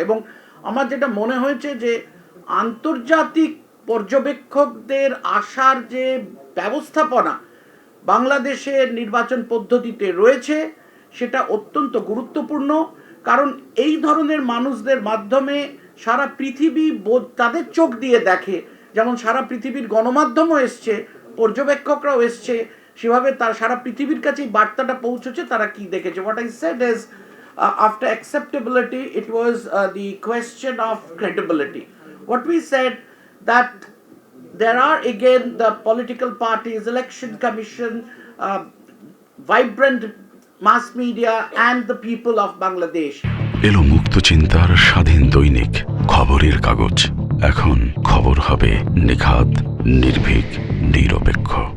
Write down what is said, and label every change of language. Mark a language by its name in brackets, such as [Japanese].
[Bangla] এবং আমার যেটা মনে হয়েছে যে আন্তর্জাতিক পর্যবেক্ষকদের আসার যে ব্যবস্থাপনা বাংলাদেশের নির্বাচন পদ্ধতিতে রয়েছে সেটা অত্যন্ত গুরুত্বপূর্ণ, কারণ এই ধরনের মানুষদের মাধ্যমে সারা পৃথিবী তাদের চোখ দিয়ে দেখে, যেমন সারা পৃথিবীর গণমাধ্যমও এসছে, পর্যবেক্ষকরাও এসছে, সেভাবে তার সারা পৃথিবীর কাছেই বার্তাটা পৌঁছেছে তারা কি দেখেছে। [English] What I said is after acceptability it was the question of credibility. What we said that there are again the political parties, election commission, vibrant mass media and the people of Bangladesh. [Bangla] এলো মুক্ত চিন্তার স্বাধীন দৈনিক খবরের কাগজ। এখন খবর হবে নিখাত, নির্ভীক, নিরপেক্ষ।